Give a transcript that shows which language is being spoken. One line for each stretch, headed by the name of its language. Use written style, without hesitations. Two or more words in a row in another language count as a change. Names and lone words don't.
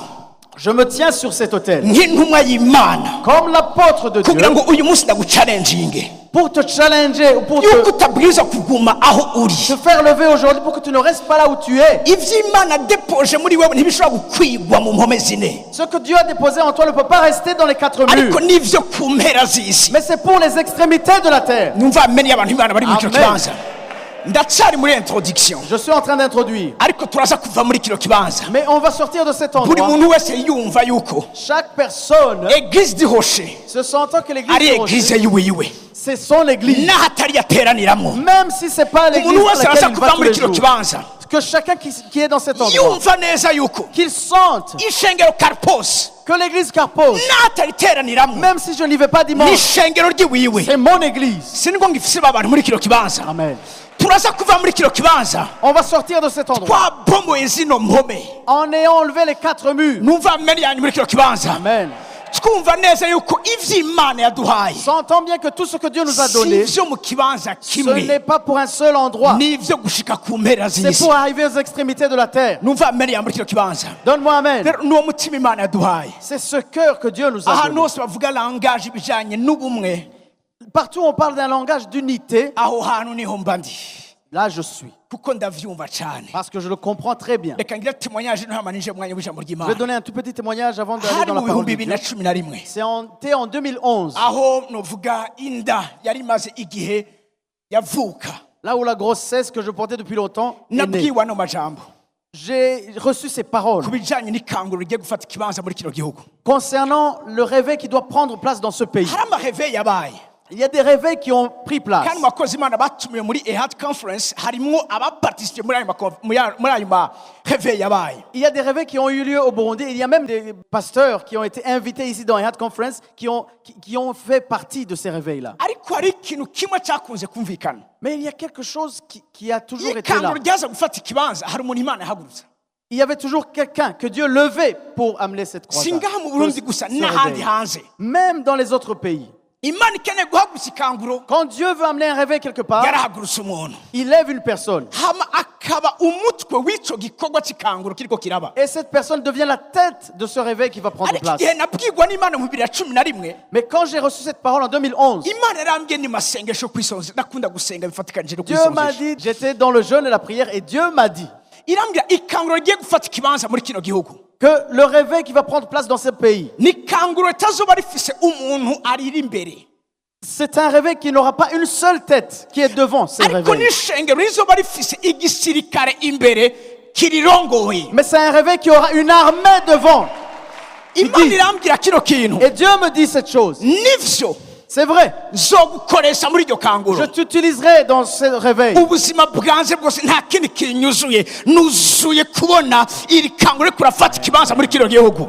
French: Je me tiens sur cet autel.
Rundi: nk'intumwa y'Imana
French: Comme l'apôtre de
Rundi: kugira
French: Dieu,
Rundi: ngo uyu munsi ndagucalenjinge
French: pour te challenger, ou pour
Rundi: yuko
French: te
Rundi: utabwirizwa kuguma aho uri.
French: faire lever aujourd'hui, pour que tu ne restes pas là où tu es.
Rundi: ivyo Imana depoje muri wewe ntibishobora gukwigwa mu mpome zine,
French: Ce que Dieu a déposé en toi ne peut pas rester dans les quatre
Rundi: ariko
French: murs.
Rundi: nivyo ku mpera z'isi.
French: Mais c'est pour les extrémités de la terre.
Rundi: numva amenye abantu Imana bari muri kino
French: Amen.
Rundi: kibanza. Ndacyari muri introduction,
French: Je suis en train d'introduire.
Rundi: ariko turaza kuva muri kino kibanza.
French: Mais on va sortir de cet
Rundi: Buri
French: endroit.
Rundi: muntu wese yumva yuko
French: Chaque personne
Rundi: eglise dihoshe
French: se sentant que l'église
Rundi: ari
French: de eglise Rocher,
Rundi: yiwiwe,
French: c'est son église.
Rundi: n'ahatari yateraniramo.
French: Même si c'est pas l'église
Rundi: Umuntu
French: à
Rundi: wese
French: laquelle
Rundi: araza
French: il va
Rundi: kuva
French: tous
Rundi: muri
French: les
Rundi: kino
French: jours.
Rundi: kibanza
French: Que chacun qui est dans cet endroit,
Rundi: yumva neza yuko
French: qu'il sente
Rundi: ishengero Karpos
French: que l'église Carpos,
Rundi: n'ahatari teraniramo
French: même si je n'y vais pas dimanche,
Rundi: n'ishengero ry'iwiwe.
French: c'est mon église.
Rundi: siniko ngifise abantu muri kino kibanza.
French: Amen.
Rundi: turaza kuva muri kino kibanza
French: On va sortir de cet endroit
Rundi: twabomoye zino mpome.
French: en ayant enlevé les quatre murs.
Rundi: numva amenye yanyu muri kino kibanza
French: Amen.
Rundi: twumva neza yuko ivyo Imana yaduhaye
French: Sentons bien que tout ce que Dieu nous a
Rundi: si
French: donné,
Rundi: ivyo mu kibanza
French: ce n'est
Rundi: kimwe,
French: pas pour un seul endroit.
Rundi: n'ivyo gushika ku mpera
French: C'est
Rundi: z'isi.
French: pour arriver aux extrémités de la terre.
Rundi: numva amenye yanyu muri kino kibanza.
French: Donne-moi amen.
Rundi: rero n'uwo mutima Imana yaduhaye,
French: C'est ce cœur que Dieu nous a
Rundi: ahantu
French: donné.
Rundi: hose bavuga langage ibijanye n'ubumwe,
French: Partout on parle d'un langage d'unité,
Rundi: aho hantu niho mba ndi,
French: là je suis.
Rundi: kuko ndavyumva cane.
French: Parce que je le comprends très bien.
Rundi: reka ngire témoignage ntama ninje mu mwanya w'ijambo
French: Je vais
Rundi: ry'Imana.
French: donner un tout petit témoignage avant d'aller
Rundi: hari
French: dans la
Rundi: mu
French: parole
Rundi: bihumbi
French: de
Rundi: bibiri
French: Dieu.
Rundi: na cumi na rimwe,
French: C'était en 2011,
Rundi: aho novuga inda yari imaze igihe yavuka,
French: là où la grossesse que je portais depuis longtemps est née.
Rundi: nabwiwe ano majambo
French: J'ai reçu ces paroles
Rundi: ku bijanye n'ikanguro rigiye gufata ikibanza muri kino gihugu.
French: concernant le réveil qui doit prendre place dans ce pays.
Rundi: hari amareveil yabaye,
French: Il y a des réveils qui ont pris place.
Rundi: kandi mu bakozi Imana batumiwe muri ehad conference harimwo abaparticipe muri ayo mareveil yabaye.
French: Il y a des réveils qui ont eu lieu au Burundi. Il y a même des pasteurs qui ont été invités ici dans Heart Conference qui ont fait partie de ces réveils-là.
Rundi: ariko hari ikintu kimwe cyakunze kumvikana,
French: Mais il y a quelque chose qui a toujours été là.
Rundi: ikanguro ryaza gufata ikibanza hari umuntu Imana yahagurutsa.
French: Il y avait toujours quelqu'un que Dieu levait pour amener cette croisade.
Rundi: singaha mu Burundi gusa
French: Ce
Rundi: n'ahandi
French: réveil.
Rundi: hanze.
French: Même dans les autres pays.
Rundi: Imana ikeneye guhagurutsa ikanguro,
French: Quand Dieu veut amener un réveil quelque part,
Rundi: yarahagurutsa umuntu,
French: il lève une personne.
Rundi: hama akaba umutwe w'ico gikorwa cy'ikanguro kiriko kiraba.
French: Et cette personne devient la tête de ce réveil qui va prendre
Rundi: ariko
French: place.
Rundi: igihe nabwirwa n'Imana mu 2011,
French: Mais quand j'ai reçu cette parole en 2011,
Rundi: Imana yarambwiye ni masengesho kwisonze, nakunda gusenga bifatikanije no
French: Dieu m'a
Rundi: kwisonzesha.
French: dit, j'étais dans le jeûne et la prière, et Dieu m'a dit,
Rundi: irambwira ikanguro rigiye gufata ikibanza muri kino gihugu.
French: que le réveil qui va prendre place dans ce pays,
Rundi: Ni ikanguro ritazoba rifise umuntu ariri imbere.
French: c'est un réveil qui n'aura pas une seule tête qui est devant ce
Rundi: Ariko
French: réveil.
Rundi: n'ishengero rizoba rifise igisirikare imbere kirirongoye.
French: Mais c'est un réveil qui aura une armée devant.
Rundi: Imana irambwira kino kintu.
French: Et Dieu me dit cette chose.
Rundi: Nivyo
French: C'est vrai.
Rundi: nzogukoresha muri iryo
French: Je
Rundi: kanguro.
French: t'utiliserai dans ce réveil.
Rundi: Ubuzima bwanjye bwose nta kindi kinyuzuye, nuzuye kubona iri kanguro kurafata ikibanza muri kino gihugu.